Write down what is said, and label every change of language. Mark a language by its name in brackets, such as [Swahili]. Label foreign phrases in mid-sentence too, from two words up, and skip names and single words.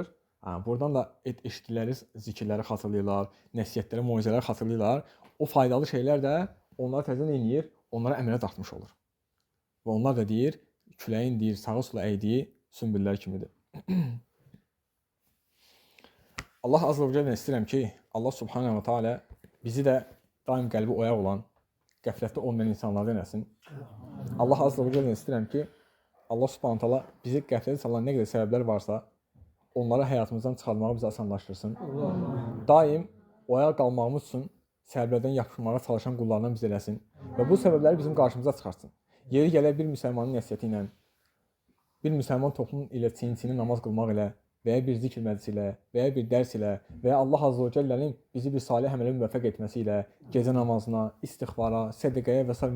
[Azerbaijani] Buradan da eşitdikləri zikirləri xatırlayırlar, nəsihətləri, moizələri xatırlayırlar. O faydalı şeylər də onları təzədən eləyir, onları əmələ dartmış olur. Və onlar da deyir, küləyin deyir, sağa sola əydiyi sümbüllər kimidir. [Arabic] الله عز وجل [Azerbaijani] istəyirəm ki, [Arabic] الله سبحانه وتعالى [Azerbaijani] bizi də daim qəlbi oyaq olan, qəflətdə olmayan insanlardan eləsin. [Arabic] الله عز وجل [Azerbaijani] istəyirəm ki, [Arabic] الله سبحانه وتعالى [Azerbaijani] bizi qəflətə salan nə qədər səbəblər varsa, onları həyatımızdan çıxarmağı bizə asanlaşdırsın. Daim oyaq qalmağımız üçün səbəblərdən yapışmağa çalışan qullarından biz eləsin və bu səbəbləri bizim qarşımıza çıxartsın. Yeri gələr bir müsəlmanın nəsihəti ilə, bir müsəlman toplum ilə çiyin-çiyini namaz qılmaq ilə və ya bir zikr məclisi ilə və ya bir dərs ilə və ya [Arabic] الله عز وجل [Azerbaijani] bizi bir salih əmələ müvəffəq etməsi ilə, gecə namazına, istiğfara, sədaqəyə və s.